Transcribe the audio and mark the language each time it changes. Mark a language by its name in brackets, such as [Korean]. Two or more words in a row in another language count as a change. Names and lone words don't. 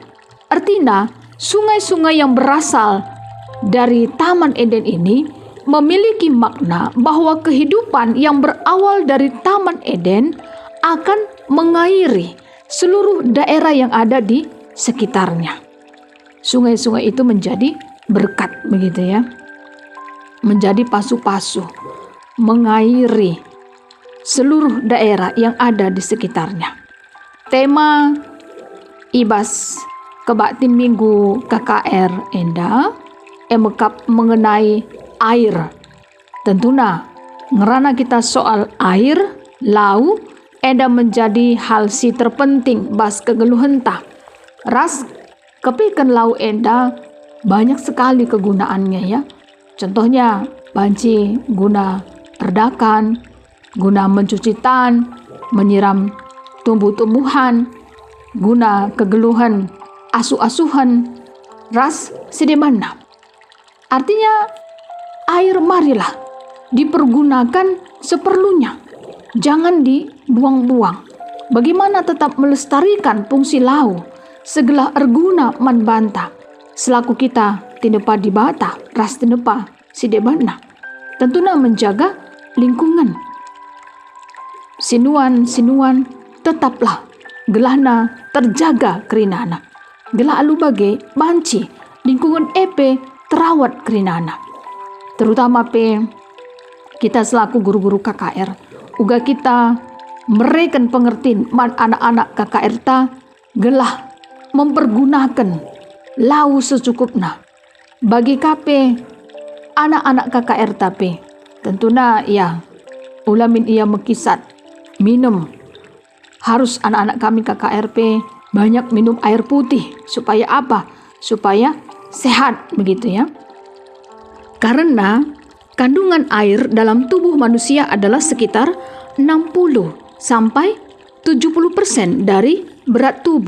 [Indonesian] Artinya sungai-sungai yang berasal dari Taman Eden ini memiliki makna bahwa kehidupan yang berawal dari Taman Eden akan mengairi seluruh daerah yang ada di sekitarnya. Sungai-sungai itu menjadi berkat begitu ya. Menjadi pasu-pasu mengairi seluruh daerah yang ada di sekitarnya. [Batak Karo] Tema ibas kebaktin Minggu KKR enda emekap mengenai air. Tentunya ngerana kita soal air, lau eda menjadi hal si terpenting bas kegeluhan ta. Ras kepikan lau enda [Indonesian] banyak sekali kegunaannya ya. [Batak Karo] Contohnya banci guna redakan, guna mencuci tan, [Indonesian] menyiram tumbuh-tumbuhan, [Batak Karo] guna kegeluhan asuh-asuhan, ras sedemana. [Indonesian] Artinya air marilah dipergunakan seperlunya, jangan dibuang-buang. Bagaimana tetap melestarikan fungsi [Batak Karo] lau segala erguna man banta selaku kita tinepa di bata ras tinepa sidebana. [Indonesian] Tentunya menjaga lingkungan. [Batak Karo] Sinuan tetaplah gelahna terjaga kerinana. Gelah alu bage banci lingkungan epe terawat kerinana. [Indonesian] Terutama kita selaku guru-guru KKR, [Batak Karo] uga kita mereken pengertiin man anak-anak KKR ta gelah mempergunakan lau secukupna. [Indonesian] Bagi KP anak-anak KKR tapi tentunya ya [Batak Karo] ulamin ia mekisat [Indonesian] minum, harus anak-anak kami KKRP banyak minum air putih. Supaya apa? Supaya sehat begitu ya. Karena kandungan air dalam tubuh manusia adalah sekitar 60 sampai 70% dari berat tubuh.